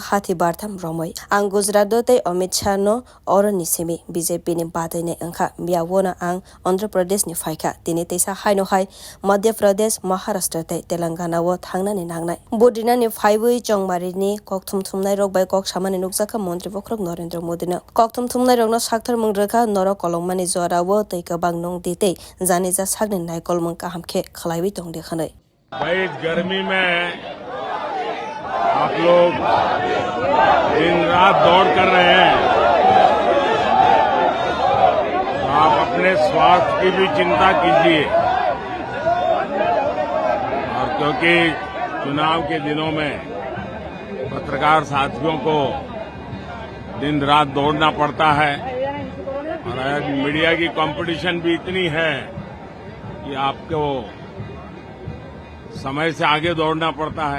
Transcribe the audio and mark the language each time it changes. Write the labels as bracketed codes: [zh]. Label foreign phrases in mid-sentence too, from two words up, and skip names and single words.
[trp] Hati Bartham Romoi Ang Gujarat Dote Amit Shah no Oron Nisimi BJP ni Bataine Angka Biawona Ang Andhra Pradesh ni Faika Tini Tesa Haino Hai Madhya Pradesh Maharashtra te Telangana wo Thangna ni Nangnai Budrinane Faibui Jong Marine Kokthum Thumnai Rok by Kok Samani Nukjaka Montri Vokrok Narendra Modi na Kokthum Thumnai Rok no Sakthar Mungraka Noro Kolongmani Zora wo Teika Bangnong Dite Zanija Sagni Nai Kolmung Kahamke Khalaiwi Tongde Khanai [hi] भाई गर्मी में आप लोग दिन रात दौड़ कर रहे हैं तो आप अपने स्वास्थ्य की भी चिंता कीजिए और क्योंकि चुनाव के दिनों में पत्रकार साथियों को दिन रात दौड़ना पड़ता है और आज मीडिया की कंपटीशन भी इतनी है कि आपको समय से आगे दौड़ना पड़ता है।